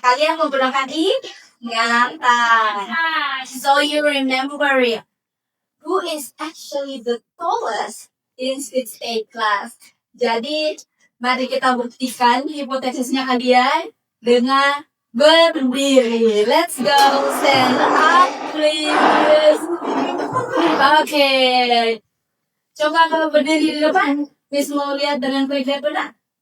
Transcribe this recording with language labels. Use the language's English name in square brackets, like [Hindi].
[Indonesian] Kalian menggunakan ingatan. [English] So you remember who is actually the tallest in speech A class. [Indonesian] Jadi mari kita buktikan hipotesisnya kalian dengan berdiri. [English] Let's go, stand up please. Oke. [Indonesian] Coba kalau berdiri di depan, Miss mau lihat dengan kelihatan benar.